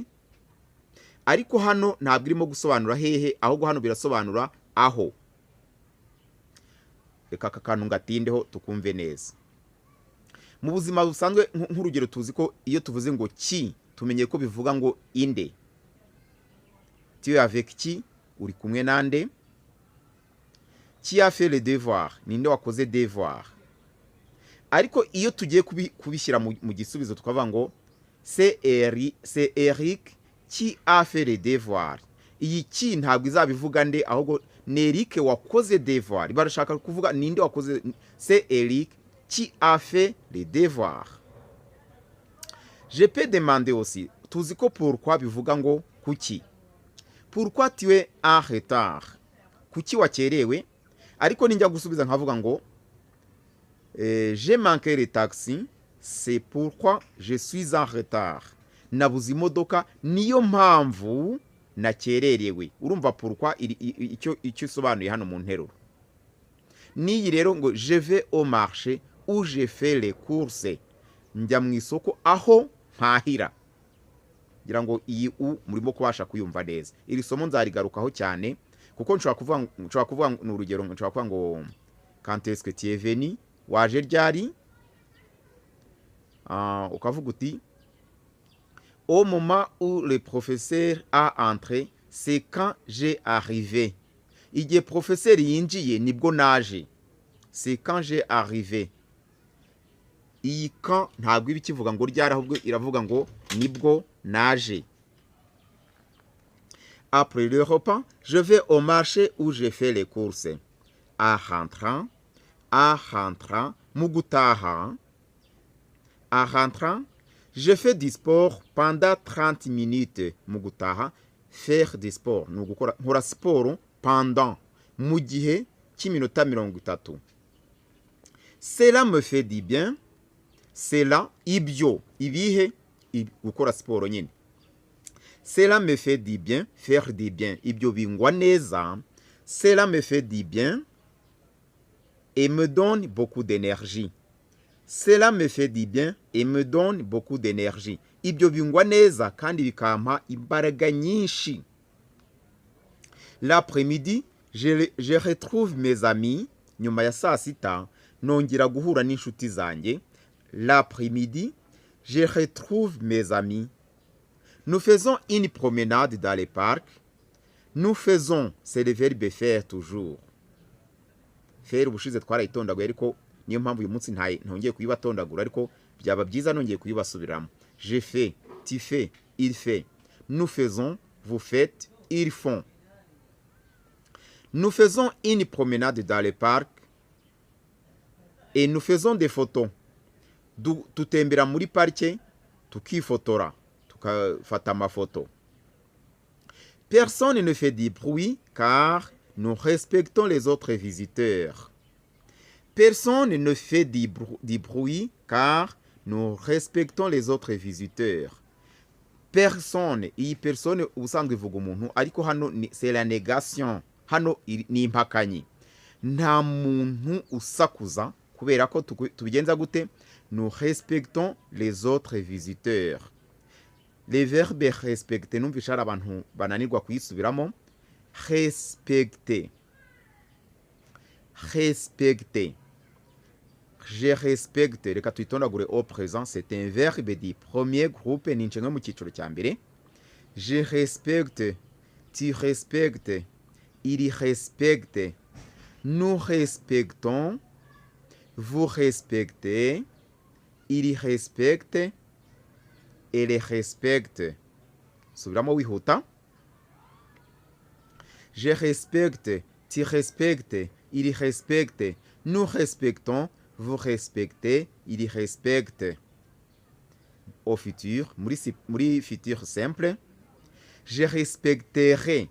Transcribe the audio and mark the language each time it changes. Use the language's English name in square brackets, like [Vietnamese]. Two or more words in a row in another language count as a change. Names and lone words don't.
[Kinyarwanda] Ariko hano ntabwo irimo gusobanura hehe, ahubwo hano birasobanura aho. Reka aka kantu ngatindeho tukumve neza. Mu buzima busanzwe nk'urugero tuzi ko iyo tuvuze ngo ki tumenye ko bivuga ngo inde. [French] Tu es avec qui? [Kinyarwanda] Uri kumwe nande? [French] Qui a fait le devoir? [Kinyarwanda] Ninde wakoze devoir? Ariko iyo tugiye kubishyira mu gisubizo tukavuga ngo [French] c'est Eric qui a fait le devoir. [Kinyarwanda] Iyi ki ntabwo izabivuga nde, ahubwo ni Eric wakoze devoir. Barashaka kuvuga ninde wakoze. [French] C'est Eric qui a fait le devoir. Je peux demander aussi. [Kinyarwanda] Tuzi ko pourquoi bivuga ngo kuki. [French] Pourquoi tu es en retard? [Kinyarwanda] Kuki wakerewe? Ariko ninjya gusubiza nkavuga ngo [French] j'ai manqué le taxi, c'est pourquoi je suis en retard. [Kinyarwanda] Nabuze imodoka niyo mpamvu nakererewe. Urumva pourquoi icyo isobanuye hano mu nteruro. Niyi rero ngo [French] je vais au marché où je fais les courses. [Kinyarwanda] Njya mu isoko aho mpahira. Ngira ngo iyi u murimo kubasha kuyumva neza. Iri somo nzarigarukaho cyane kuko nshobora kuvuga n'urugero, nshobora kuvuga ngo [French] quand est-ce que tu es venu? [Kinyarwanda] Waje ryari? Ukavuga uti [French] au moment où le professeur a entré, c'est quand j'ai arrivé. [Kinyarwanda] Igihe professeur yinjiye nibwo naje. [French] C'est quand j'ai arrivé. [Kinyarwanda] Iyi quand ntabwo ibi kivuga ngo ryari, ahubwo iravuga ngo nibwo naje. [French] Après le repas, je vais au marché où je fais les courses. En rentrant, mugutaha. En rentrant, je fais du sport pendant 30 minutes. Mugutaha, faire du sport. Nkora sport pendant. [Kinyarwanda] Mu gihe cy'iminota 30. [French] Cela me fait du bien. Cela, [Kinyarwanda] ibyo. Ibihe, gukora sport nyine. [French] Cela me fait du bien, faire du bien. [Kinyarwanda] Ibyo bingwa neza. [French] Cela me fait du bien et me donne beaucoup d'énergie. Cela me fait du bien et me donne beaucoup d'énergie. [Kinyarwanda] Ibyo bingwa neza kandi bikampa imbaraga nyinshi. [French] L'après-midi, je retrouve mes amis. [Kinyarwanda] Nyuma ya saa sita, nongera guhura n'inshuti zanjye. [French] L'après-midi, je retrouve mes amis. Nous faisons une promenade dans les parcs. Nous faisons, c'est le verbe faire toujours. [Kinyarwanda] Faire ubushize twarayitondaguye ariko niyo mpamvu uyu munsi ntongeye kuyibatondagura ariko byaba byiza nongeye kuyibasubiramo. [French] Je fais, tu fais, il fait. Nous faisons, vous faites, ils font. Nous faisons une promenade dans les parcs et nous faisons des photos. [Kinyarwanda] Tutembera muri parike tukifotora, tukafata amafoto. [French] Personne ne fait du bruit car nous respectons les autres visiteurs. Personne ne fait du bruit car nous respectons les autres visiteurs. [Kinyarwanda] Personne, iyi personne ubusanzwe ivuga umuntu ariko hano [French] c'est la négation. [Kinyarwanda] Hano ni impakanyi. Nta muntu usakuza kubera ko tubigenza gute? [French] Nous respectons les autres visiteurs. Les verbes respecter [Kinyarwanda] numvisha abantu bananirwa kuyisubiramo. [French] Respecter. Respecter. Je respecte. [Kinyarwanda] Reka tuyitondagure [French] au présent. C'est un verbe du premier groupe. [Kinyarwanda] Ni nshinga mu cyiciro cya mbere. [French] Je respecte. Tu respectes. Il respecte. Nous respectons. Vous respectez. Il respecte. Elle respecte. [Kinyarwanda] Subiramo wihuta. [French] Je respecte. Tu respectes. Il respecte. Nous respectons. Vous respectez. Il respecte. Au futur. Muri futur simple. Je respecterai.